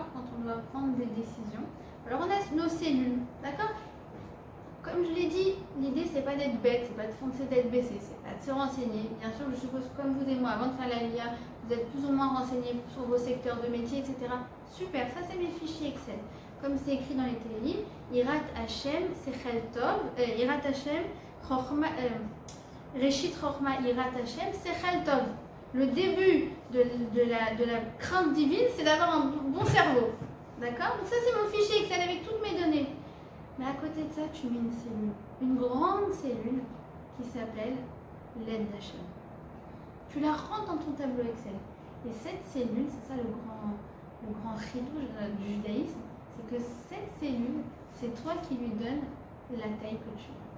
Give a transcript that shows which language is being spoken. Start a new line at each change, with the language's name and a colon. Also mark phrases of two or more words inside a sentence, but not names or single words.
French: Quand on doit prendre des décisions. Alors on a nos cellules, d'accord? Comme je l'ai dit, l'idée c'est pas d'être bête, c'est pas de foncer d'être baissé, c'est pas de se renseigner. Bien sûr, je suppose comme vous et moi, avant de faire la LIA, vous êtes plus ou moins renseignés sur vos secteurs de métier, etc. Super, ça c'est mes fichiers Excel. Comme c'est écrit dans les télélivres,
Hebrew: יראת השם, שכל טוב, יראת השם, ראשית חכמה, יראת השם, שכל טוב.
French: Le début de la crainte divine, c'est d'avoir un bon cerveau. D'accord? Donc ça c'est mon fichier Excel avec toutes mes données. Mais à côté de ça, tu mets une cellule, une grande cellule qui s'appelle l'aide d'Hachem. Tu la rentres dans ton tableau Excel. Et cette cellule, c'est ça le grand chidouche du judaïsme, c'est que cette cellule, c'est toi qui lui donnes la taille que tu veux.